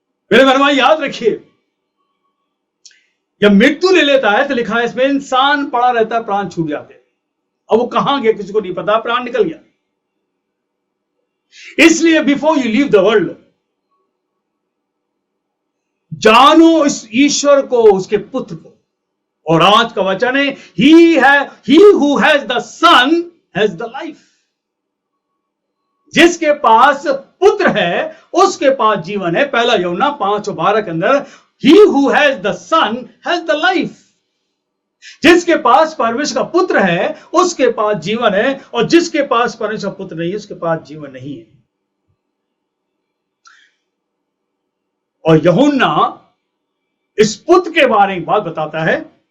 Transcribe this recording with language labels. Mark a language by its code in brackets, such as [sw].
[hi] मेरे मेहमान याद रखिए, जब मृत्यु ले लेता है तो लिखा है इसमें इंसान पड़ा रहता है, प्राण छूट जाते हैं। अब वो कहां गया किसी को नहीं पता, प्राण निकल गया। इसलिए [en] before you leave the world, [hi] जानो इस ईश्वर को, उसके पुत्र को। और आज का वचन है, [en] he who has the son has the life। [hi] जिसके पास पुत्र है उसके पास जीवन है। पहला यूहन्ना 5:12 के अंदर, [en] he who has the son has the life। [hi] जिसके पास परमेश्वर का पुत्र है उसके पास जीवन है, और जिसके पास परमेश्वर का पुत्र नहीं है उसके पास जीवन नहीं है। और यूहन्ना इस पुत्र के बारे में बात बताता है।